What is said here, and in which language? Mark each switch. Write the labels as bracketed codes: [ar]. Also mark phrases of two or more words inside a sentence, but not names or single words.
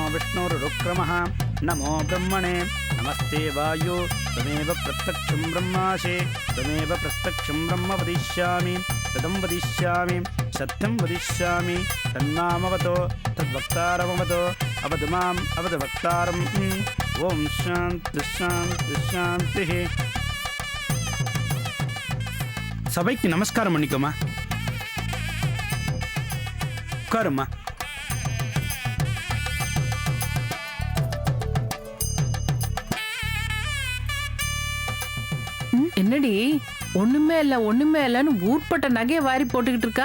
[sa] विष्णुरुक्रमः नमो ब्रह्मणे नमस्ते वायु त्वमेव प्रत्यक्षं ब्रह्मासि त्वमेव प्रत्यक्षं ब्रह्म वदिष्यामि तदं वदिष्यामि सत्यं वदिष्यामि तन्मामवतो तद्वक्तारमवतो अवतु माम् अवतु वक्तारम् ॐ शान्ति शान्ति शान्तिः [ta] சபைக்கு நமஸ்காரம் பண்ணிக்கோமா. உட்காருமா. என்னடி ஒண்ணுமே இல்லன்னு ஊர்பட்ட நகையை வாரி போட்டுக்கிட்டு இருக்கா?